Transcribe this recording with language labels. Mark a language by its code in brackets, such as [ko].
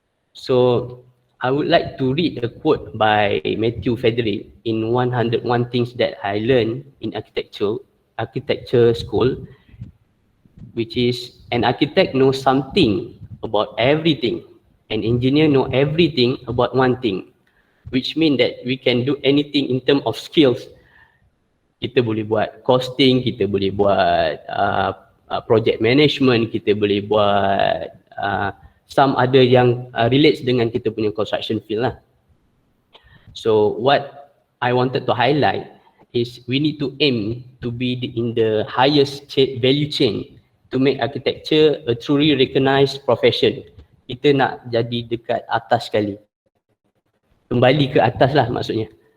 [en] So I would like to read a quote by Matthew Frederick in 101 Things That I Learned in Architecture School, which is an architect knows something about everything, an engineer know everything about one thing, which means that we can do anything in terms of skills. [ms] Kita boleh buat costing, kita boleh buat project management, kita boleh buat [en] some other [ms] yang relates dengan kita punya construction field lah. [en] So what I wanted to highlight is we need to aim to be in the highest value chain to make architecture a truly recognized profession. [ms] Kita nak jadi dekat atas sekali. Kembali ke atas lah maksudnya.